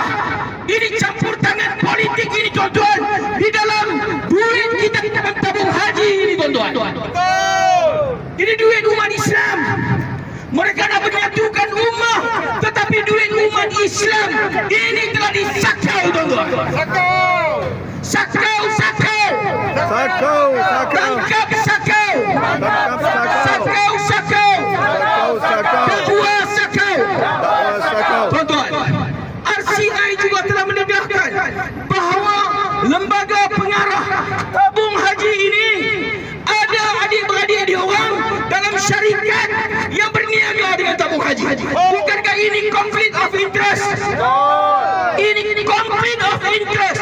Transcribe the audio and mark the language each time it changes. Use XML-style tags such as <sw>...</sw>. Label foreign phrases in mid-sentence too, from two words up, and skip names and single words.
<ms>Ini campur tangan politik ini tuan-tuan, di dalam duit kita tabung haji ini tuan-tuan. Ini duit umat Islam. Mereka nak menyatukan ummah, tetapi duit umat Islam ini telah disakau tuan-tuan. Sakau, sakau. Sakau, sakau. Tangkap sakau. Tangkap sakau. Sakau, sakau. Sakau, sakau. Dakwa sakau. Dakwa sakau. Tuan-tuan, RCI juga telah mendedahkan bahawa lembaga pengarah tabung haji ini ada adik-beradik dia orang dalam syarikat yang berniaga dengan tabung haji. Bukankah ini</ms> <en>konflik of interest?</en> <ms>Ini</ms> <en>konflik of interest.</en>